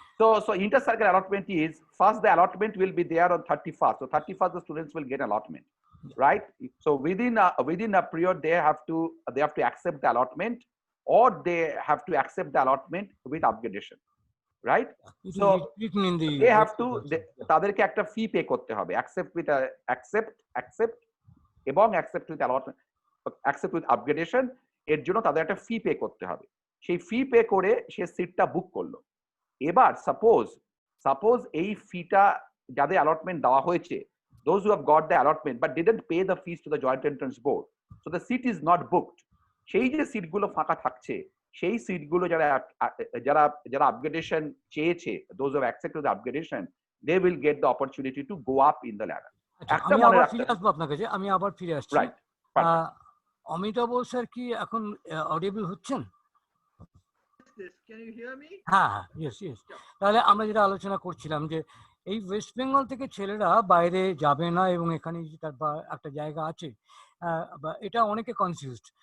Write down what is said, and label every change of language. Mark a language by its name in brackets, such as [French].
[English] So inter-cycle allotment is, first the allotment will be there on 31st. So 31st the students will get allotment, right? So within a period they have to accept the allotment, or they have to accept the allotment with upgradation, right? So they have to [Bangla] তাদেরকে একটা ফি pay করতে হবে, accept এবং accept with allotment, accept with upgradation, এর জন্য তাদের একটা ফি pay করতে হবে। সেই ফি পে করে সে সিটটা বুক করলো। এবার সাপোজ এই ফিটা যাদের অ্যালটমেন্ট দেওয়া হয়েছে, [English] those who have got the allotment but didn't pay the fees to the joint entrance board, so the seat is not booked. [Bangla] সেই যে সিটগুলো ফাঁকা থাকছে, সেই সিটগুলো যারা আপগ্রেডেশন চেয়েছে, [English] those who have accepted the upgradation, they will get the opportunity to go up in the ladder. [Bangla] একটা মনে রাখতে হবে আপনার কাছে, আমি আবার ফিরে আসছি। [English] right, [Bangla] অমিতাভ স্যার কি এখন অডিবল হচ্ছেন? [English] Can you hear me? [Bangla] হ্যাঁ, [English] yes. [Bangla] তাহলে আমরা যেটা আলোচনা করছিলাম যে এই ওয়েস্ট বেঙ্গল থেকে ছেলেরা বাইরে যাবে না এবং এখানে তার একটা জায়গা আছে, এটা অনেকে কনফিউজড।